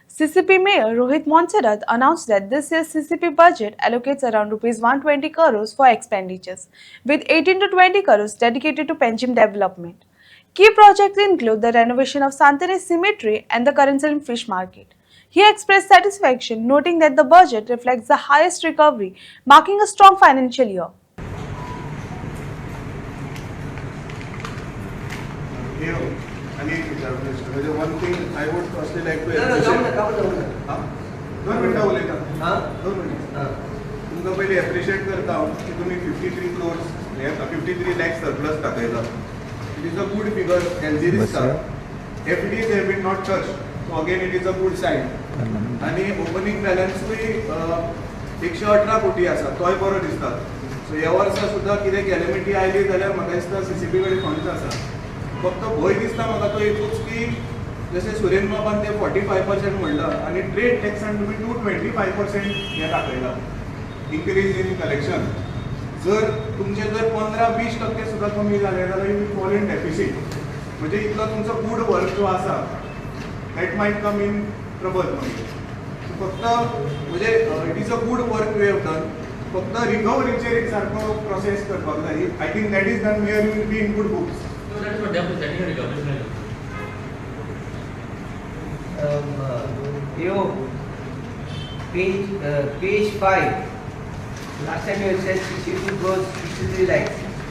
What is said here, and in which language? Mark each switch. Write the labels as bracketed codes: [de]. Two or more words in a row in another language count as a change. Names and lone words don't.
[en] CCP Mayor Rohit Montserrat announced that this year's CCP budget allocates around Rs 120 crores for expenditures, with 18 to 20 crores dedicated to Panjim development. Key projects include the renovation of Santini Cemetery and the Karansalam Fish Market. He expressed satisfaction, noting that the budget reflects the highest recovery, marking a strong financial year. [kok] आणि म्हणजे [en] one thing I would firstly like to [kok] दोन मिनटं उलयता दोन मिनटां तुमकां पयलीं एप्रिशिएट करता हांव की तुमी 53 crores 53 lakhs सरप्लस दाखयला. [en] It is a good figure healthy दिसता. FDs have been not touch so again it is a good sign. [kok] आनी ओपनिंग बॅलन्सूय 118 कोटी आसा तोय बरो दिसता. सो ह्या वर्सा सुद्दां कितें कॅलेमिटी आयली जाल्यार म्हाका दिसता सीसीपी कडेन फंड्स आसा. फक्त भंय दिसता म्हाका तो एकूच की जशें सुरेन बाबान ते 45% म्हणला आनी ट्रेड टॅक्सान तुमी 225% हें दाखयला [en] increase in collection. [kok] जर तुमचे जर 15-20% सुद्दां कमी जालें जाल्यार [en] you will fall in deficit. [kok] म्हणजे इतलो तुमचो [en] good work [kok] जो आसा [en] that might come in trouble. [kok] फक्त म्हणजे [en] It is a good work we have done. [kok] फक्त रिकवरीचेर एक सारको प्रोसेस करपाक जाय. [en] I think that is done where you will be in good books. Page 5. Last time you said 62 crores, 63 lakhs.